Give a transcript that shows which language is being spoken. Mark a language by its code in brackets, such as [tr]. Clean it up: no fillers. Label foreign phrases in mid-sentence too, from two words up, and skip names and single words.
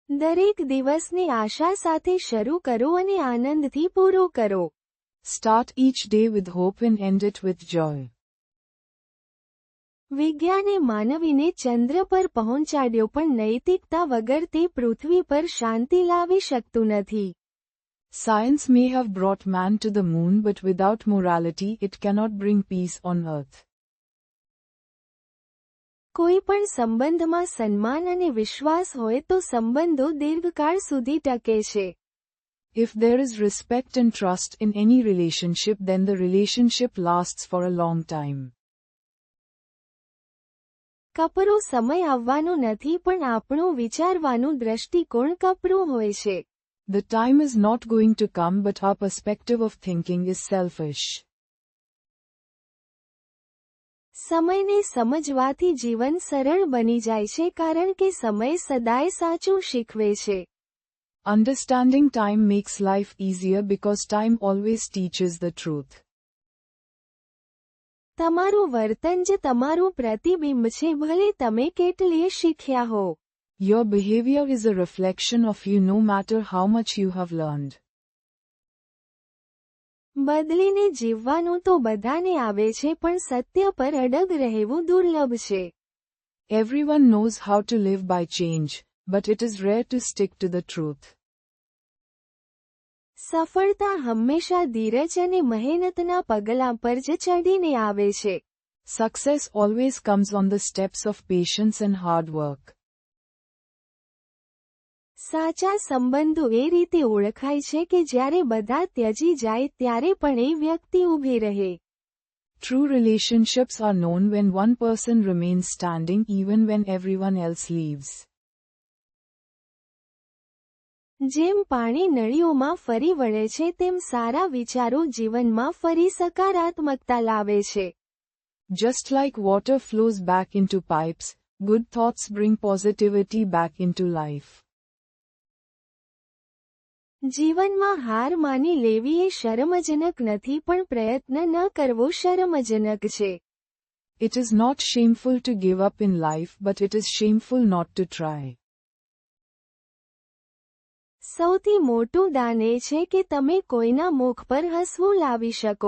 [gu] દરેક દિવસને આશા સાથે શરૂ કરો અને આનંદથી પૂરો કરો. [en] Start each day with hope and end it with joy. [gu] વિજ્ઞાને માનવીને ચંદ્ર પર પહોંચાડ્યો પણ નૈતિકતા વગર તે પૃથ્વી પર શાંતિ લાવી શકતું નથી. [en] Science may have brought man to the moon, but without morality it cannot bring peace on earth. [gu] કોઈ પણ સંબંધમાં સન્માન અને વિશ્વાસ હોય તો સંબંધો દીર્ઘકાળ સુધી ટકે છે. [en] If there is respect and trust in any relationship, then the relationship lasts for a long time. [gu] કપરો સમય આવવાનો નથી પણ આપણું વિચારવાનું દૃષ્ટિકોણ કપરું હોય છે. [en] The time is not going to come, but our perspective of thinking is selfish. [gu] સમયને સમજવાથી જીવન સરળ બની જાય છે કારણ કે સમય સદાય સાચું શીખવે છે. [en] Understanding time makes life easier because time always teaches the truth. [gu] તમારું વર્તન જ તમારું પ્રતિબિંબ છે, ભલે તમે કેટલીય શીખ્યા હો. [en] Your behavior is a reflection of you, no matter how much you have learned. [gu] બદલીને જીવવાનું તો બધાને આવે છે પણ સત્ય પર અડગ રહેવું દુર્લભ છે. [en] Everyone knows how to live by change, but it is rare to stick to the truth. [gu] સફળતા હંમેશા ધીરજ અને મહેનતના પગલાં પર જ ચડીને આવે છે. [en] Success always comes on the steps of patience and hard work. [gu] સાચા સંબંધો એ રીતે ઓળખાય છે કે જ્યારે બધા ત્યજી જાય ત્યારે પણ એ વ્યક્તિ ઊભી રહે. [en] True relationships are known when one person remains standing even when everyone else leaves. [gu] જેમ પાણી નળીઓમાં ફરી વળે છે તેમ સારા વિચારો જીવનમાં ફરી સકારાત્મકતા લાવે છે. [en] Just like water flows back into pipes, good thoughts bring positivity back into life. [gu] જીવનમાં હાર માની લેવી એ શરમજનક નથી પણ પ્રયત્ન ન કરવો શરમજનક છે. [en] It is not shameful to give up in life, but it is shameful not to try. [gu] સૌથી મોટું દાન એ છે કે તમે કોઈના મુખ પર હસવું લાવી શકો.